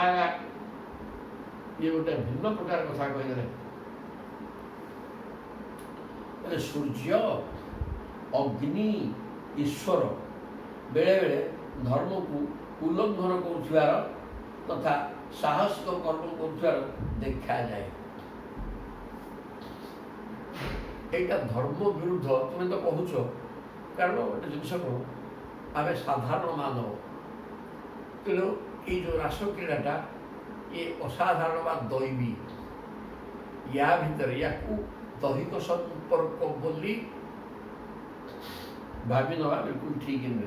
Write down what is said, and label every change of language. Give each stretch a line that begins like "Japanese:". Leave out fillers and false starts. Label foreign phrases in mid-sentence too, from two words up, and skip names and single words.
Odia: ଇଏ ଗୋଟେ ଭିନ୍ନ ପ୍ରକାର କଥା କହିଦେଲେ। ସୂର୍ଯ୍ୟ ଅଗ୍ନି ଈଶ୍ୱର ବେଳେବେଳେ ଧର୍ମକୁ ଉଲ୍ଲଙ୍ଘନ କରୁଥିବାର ତଥା ସାହସିକ କର୍ମ କରୁଥିବାର ଦେଖାଯାଏ। ଏଇଟା ଧର୍ମ ବିରୁଦ୍ଧ ତୁମେ ତ কହୁଛ, କାରଣ ଗୋଟେ ଜିନିଷ କଣ, ଆମେ ସାଧାରଣ ମାନବ, ତେଣୁ ଏଇ ଯେଉଁ ରାସକ୍ରୀଡ଼ାଟା ଏ ଅସାଧାରଣ ବା ଦୈବୀ, ୟା ଭିତରେ ୟାକୁ ଦୈହିକ ସମ୍ପର୍କ ବୋଲି ଭାବି ନେବା ବିଲକୁଲ ଠିକ୍ ନୁହେଁ।